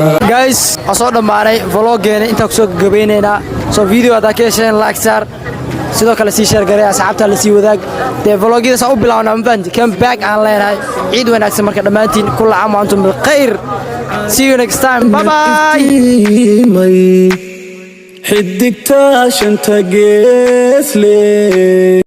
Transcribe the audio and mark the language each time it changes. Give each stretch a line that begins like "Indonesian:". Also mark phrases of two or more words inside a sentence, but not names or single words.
Somali: guys asoo dhammaanay vloggeena intaan kusoo gabagabeynaynaa soo video haddaa ka hesheen
English: like saar
Somali: sidoo kale sii share garee asxaabta la sii wadaag dee vlogyada saa u bilaabnaa mafahanti
English: come back
Somali: aan leenahay ciid wanaagsan marka dhammaantiin
Arabic: كل عام وأنتم بخير
English: see you next time bye bye
Somali: xidigta shanta geesle